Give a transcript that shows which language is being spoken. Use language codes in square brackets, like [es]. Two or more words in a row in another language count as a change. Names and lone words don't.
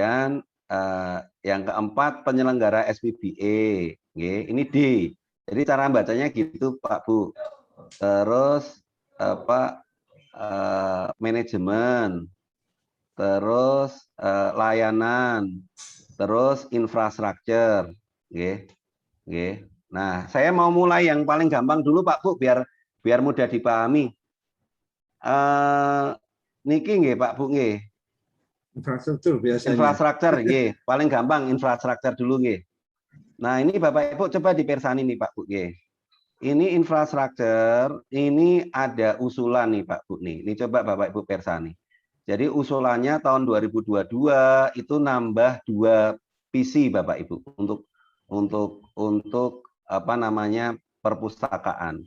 [id] Kemudian Yang keempat, penyelenggara SPBE. Nggih, ini D. Jadi cara bacanya gitu, Pak Bu. Terus apa manajemen, terus layanan, terus infrastruktur. Nggih. Nggih. Nah, saya mau mulai yang paling gampang dulu Pak Bu, biar mudah dipahami. [jv] Niki nggih Pak Bu nggih. [id] Infrastruktur biasanya. Infrastruktur nggih, paling gampang infrastruktur dulu nggih. Nah, ini Bapak Ibu coba dipersani nih Pak Bu nggih. Ini infrastruktur, ini ada usulan nih Pak Bu nih. Ini coba Bapak Ibu persani. Jadi usulannya tahun 2022 itu nambah 2 PC Bapak Ibu untuk apa namanya perpustakaan.